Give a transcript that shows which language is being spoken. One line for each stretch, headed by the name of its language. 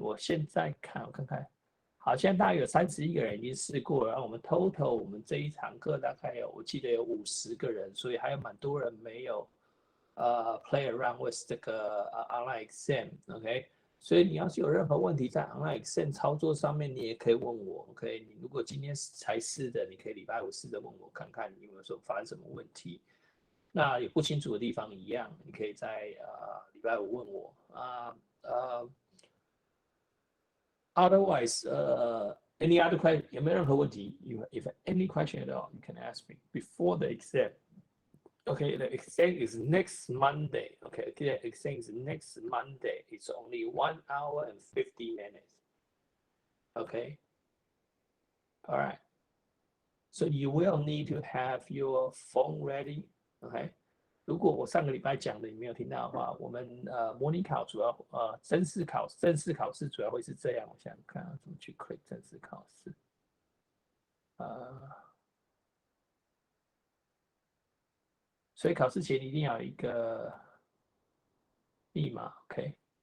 Chinese: 我现在看，我看看。好，现在大概有31个人已经试过了，然后我们 total 我们这一堂课大概有，我记得有50个人，所以还有蛮多人没有
English: play around with
Chinese: 这个online exam，OK，所以你要是有任何问题在 online exam 操作上面，你也可以问我 ，OK， 你如果今天才试的，你可以礼拜五试着问我看看你有没有说发生什么问题。那有不清楚的地方一样，你可以在礼拜五问我
English: Otherwise, any other question?
Chinese: 有没有任何问题
English: if any question at all, you can ask me before the exam. Okay, the exam is next Monday. Okay, the exam is next Monday. It's only 1 hour and 50 minutes. Okay. All right. So you will need to have your phone ready. Okay.
Chinese: 如果我上个礼拜讲的你没有听到的话，我们模拟考主要正式考试主要会是这样。我想想看怎么去 click 正式考试。所以考试前一定要有一个密码 ，OK。